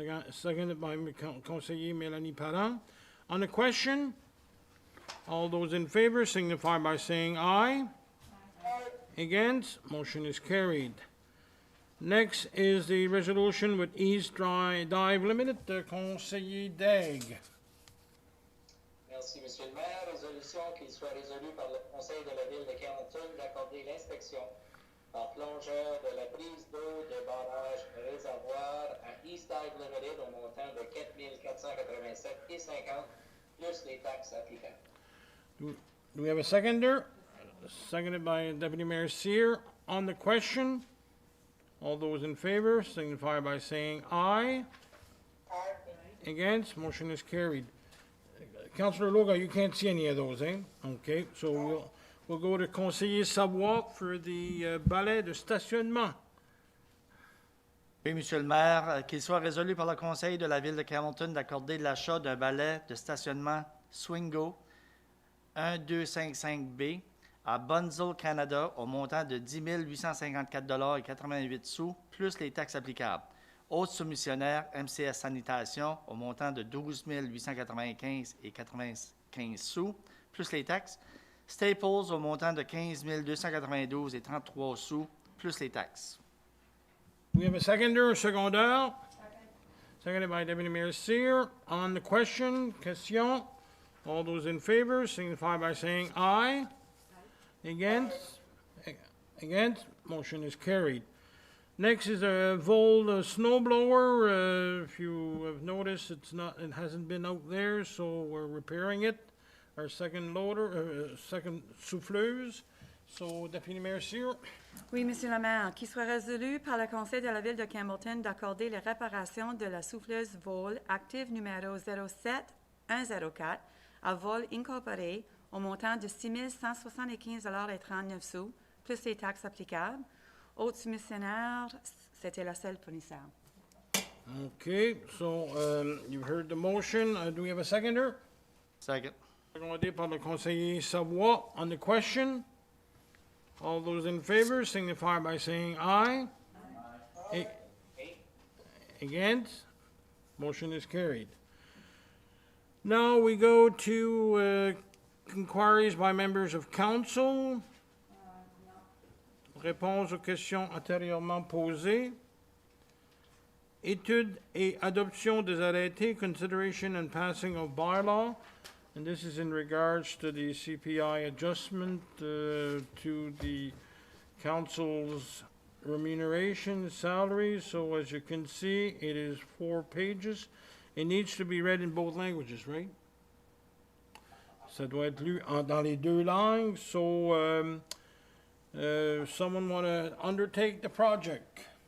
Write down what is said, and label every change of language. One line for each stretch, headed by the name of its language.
English: Seconded by Conseiller Mélanie Parent. On the question, all those in favor signify by saying aye. Against? Motion is carried. Next is the resolution with East Dive Limited, Conseiller Daigle.
French: Merci, Monsieur le maire. Résolution qu'il soit résolu par le Conseil de la Ville de Camelton d'accorder l'inspection par plongeur de la prise d'eau de barrage réservoir à East Dive Limited au montant de 4 487,50 plus les taxes applicables.
English: Do we have a seconder? Seconded by Deputy Mayor Sear. On the question, all those in favor signify by saying aye. Against? Motion is carried. Councillor Loga, you can't see any of those, eh? Okay, so we'll go to Conseiller Savoie for the
French: balai de stationnement. Oui, Monsieur le maire, qu'il soit résolu par le Conseil de la Ville de Camelton d'accorder l'achat d'un balai de stationnement Swingo 1255B à Bunzl, Canada, au montant de 10 854,88 $ plus les taxes applicables, Autres soumissionnaires, MCS Sanitation, au montant de 12 895 et 95 sous, plus les taxes. Staples, au montant de 15 292 et 33 sous, plus les taxes.
English: We have a seconder, secondaire. Seconded by Deputy Mayor Seer. On the question, all those in favor signify by saying aye. Against? Against? Motion is carried. Next is a Vol snow blower. If you have noticed, it hasn't been out there, so we're repairing it. Our second loader, second souffleuse. So, Deputy Mayor Seer.
French: Oui, Monsieur le maire, qu'il soit résolu par le Conseil de la Ville de Campbellton d'accorder les réparations de la souffleuse Vol active numéro 07104 à Vol Incorporé au montant de 6 175,39 $, plus les taxes applicables. Autres soumissionnaires, c'était la seule fournisseur.
English: Okay, so you've heard the motion. Do we have a seconder? Second.
French: Secondé par le conseiller Savoie.
English: On the question, all those in favor signify by saying aye. Aye. Against? Motion is carried. Now we go to inquiries by members of council.
French: Réponse aux questions antérieurement posées. Étude et adoption des arrêtés,
English: consideration and passing of bylaw. And this is in regards to the CPI adjustment to the council's remuneration salaries. So as you can see, it is 4 pages. It needs to be read in both languages, right?
French: Ça doit être lu dans les 2 langues.
English: So someone want to undertake the project?